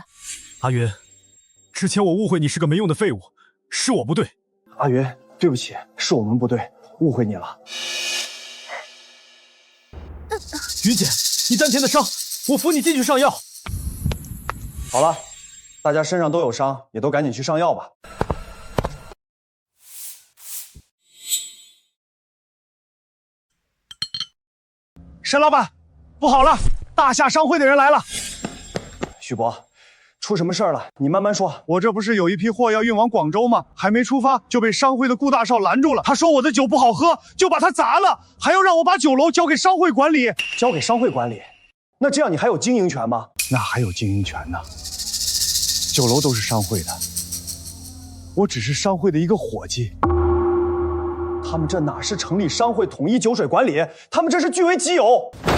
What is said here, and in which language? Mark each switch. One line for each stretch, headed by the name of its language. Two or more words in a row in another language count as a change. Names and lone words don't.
Chinese: 阿雲，之前我誤會你是個沒用的廢物，是我不對。阿雲，對不起，是我們不對，誤會你了。雲姐，你丹田的傷，我扶你進去上藥。好了，大家身上都有傷，也都趕緊去上藥吧。沈老板，不好了，大夏商会的人来了。徐伯，出什麼事兒了？你慢慢說。我這不是有一批貨要運往廣州嗎？還沒出發就被商會的顧大少攔住了。他說我的酒不好喝，就把它砸了，還要讓我把酒樓交給商會管理。交給商會管理？那這樣你還有經營權嗎？那還有經營權呢。酒樓都是商會的，我只是商會的一個夥計。他們這哪是成立商會統一酒水管理，他們這是據為己有。